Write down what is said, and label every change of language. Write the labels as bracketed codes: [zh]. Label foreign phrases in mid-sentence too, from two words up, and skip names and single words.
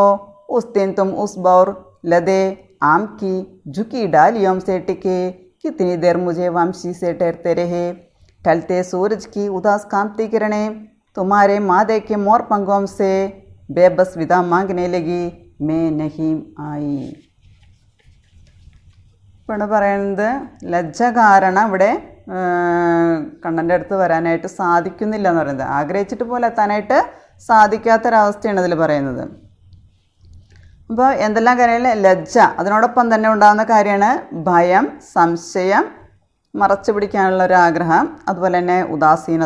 [hi] उस दिन तुम उस बौर लदे आम की झुकी डालियों से टिके कितनी देर मुझे वंशी से ठहरते रहे. ढलते सूरज की उदास कांति किरणें तुम्हारे मादे के मोर पंखों से बेबस विदा मांगने लगी. मैं नहीं आई. [ml] ഇപ്പോൾ പറയുന്നത് ലജ്ജ കാരണം ഇവിടെ കണ്ണൻ്റെ അടുത്ത് വരാനായിട്ട് സാധിക്കുന്നില്ല എന്ന് പറയുന്നത്, ആഗ്രഹിച്ചിട്ട് പോലെ എത്താനായിട്ട് സാധിക്കാത്തൊരവസ്ഥയാണ് ഇതിൽ പറയുന്നത്. അപ്പോൾ എന്തെല്ലാം കാര്യങ്ങൾ, ലജ്ജ, അതിനോടൊപ്പം തന്നെ ഉണ്ടാകുന്ന കാര്യമാണ് ഭയം, സംശയം, മറച്ചു പിടിക്കാനുള്ള ഒരു ആഗ്രഹം, അതുപോലെ തന്നെ ഉദാസീനത.